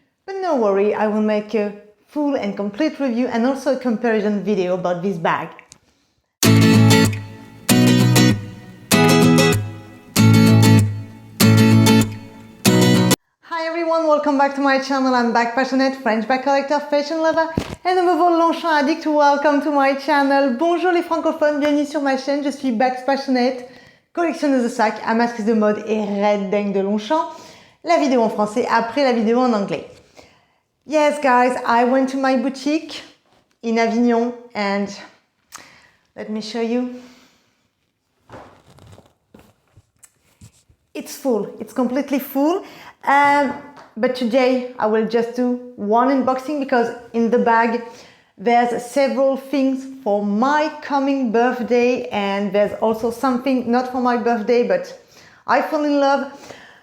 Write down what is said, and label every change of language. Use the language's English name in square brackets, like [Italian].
[English] But no worry, I will make a full and complete review and also a comparison video about this bag. Hi everyone, welcome back to my channel. I'm bag passionate, French bag collector, fashion lover and a nouveau Longchamp addict. Welcome to my channel. [French] Bonjour les francophones, bienvenue sur ma chaîne. Je suis [English] bags passionate, [French] collectionneuse de sacs, amatrice de mode et red dingue de Longchamp. La vidéo en français après la vidéo en anglais. [English] Yes guys, I went to my boutique in Avignon and let me show you. It's full, it's completely full. But today I will just do one unboxing because in the bag there's several things for my coming birthday and there's also something not for my birthday but I fall in love.